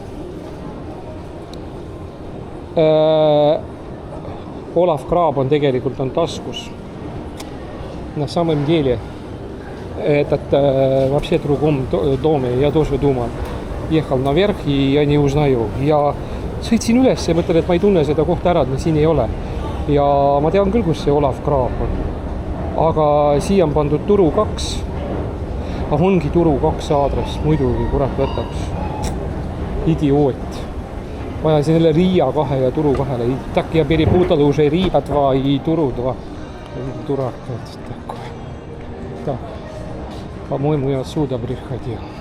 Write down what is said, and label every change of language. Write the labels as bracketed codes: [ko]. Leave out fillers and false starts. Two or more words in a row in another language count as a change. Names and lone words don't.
[et] Olav Kraab on tegelikult on taskus. [ru] На самом деле этот вообще в другом доме, я тоже думал. Ехал наверх и я не узнаю. [et] Я sõitsin üles ja mõtlen, et ma ei tunne seda kohta ära, et me siin ei ole. Ja ma tean küll, kus see Olav Kraab on. Aga siia on pandud Turu 2. Ongi Turu 2 aadress, muidugi kurat võtaks. Idioot. Vajasin jälle Riia 2 ja Turu 2. [ru] Так я перепутал уже Riia 2 и Туру 2. Дурак этот такой. Так. По-моему, я отсюда приходил.